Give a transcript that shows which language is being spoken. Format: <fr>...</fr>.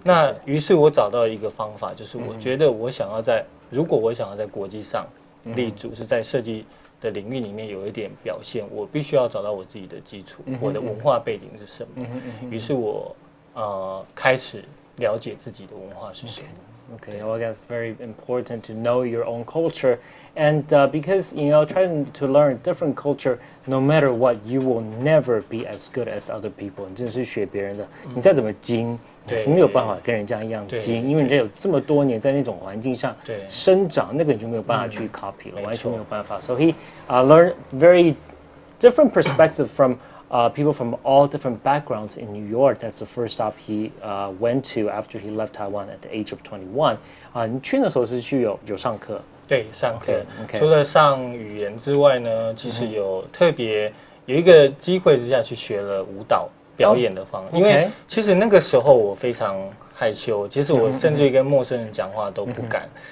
<zh>那于是我找到一个方法，就是我觉得如果我想要在国际上立足，是在设计的领域里面有一点表现，我必须要找到我自己的基础，我的文化背景是什么。于是我开始了解自己的文化是什么。</zh> <en>Okay, well, that's very important to know your own culture, and because trying to learn different culture, no matter what, you will never be as good as other people.</en> <zh>你真的是学别人的，你再怎么精，你是没有办法跟人家一样精，因为人家有这么多年在那种环境上生长，那个你就没有办法去 copy 了，完全没有办法。</zh> <en>So he learned very different perspective from people from all different backgrounds in New York. That's the first stop he went to after he left Taiwan at the age of 21.</en> <zh>你去的时候是去有上课？对，上课。除了上语言之外呢，其实特别有一个机会之下去学了舞蹈表演的方法。因为其实那个时候我非常害羞，其实我甚至于跟陌生人讲话都不敢。</zh>